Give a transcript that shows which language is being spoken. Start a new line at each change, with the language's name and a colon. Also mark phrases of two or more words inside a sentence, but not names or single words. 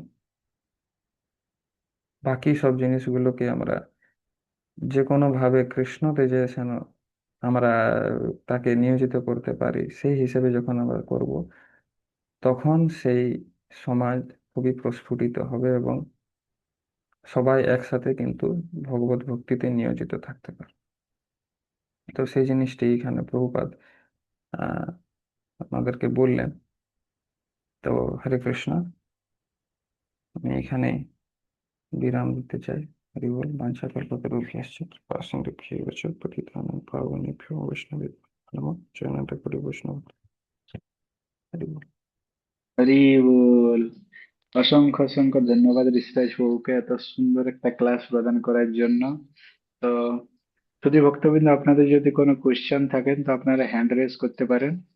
Bangla: বাকি সব জিনিসগুলোকে আমরা যে কোনো ভাবে কৃষ্ণতে যে যেন আমরা তাকে নিয়োজিত করতে পারি, সেই হিসেবে যখন আমরা করব, তখন সেই সমাজ খুবই প্রস্ফুটিত হবে এবং সবাই একসাথে কিন্তু ভগবত ভক্তিতে নিয়োজিত থাকতে পারে। তো সেই জিনিসটি এখানে প্রভুপাদ আহ আমাদেরকে বললেন। তো হরে কৃষ্ণ, আমি এখানে বিরাম দিতে চাই। হরি বল।
Sanskrit: বাঞ্ছা কল্পতরুভ্যশ্চ কৃপা সিন্ধুভ্যেব চ পতিতানাং পাবনেভ্যো বৈষ্ণবেভ্যো নমঃ।
Bangla: জয়নাথ করি বৈষ্ণব। হরি বল। হরি বল। অসংখ্য অসংখ্য ধন্যবাদ ঋষিরাজ বাবুকে এত সুন্দর একটা ক্লাস প্রদান করার জন্য। তো যদি ভক্তবৃন্দ আপনাদের যদি কোনো কোশ্চেন থাকেন তো আপনারা
English: hand raise
Bangla: করতে পারেন।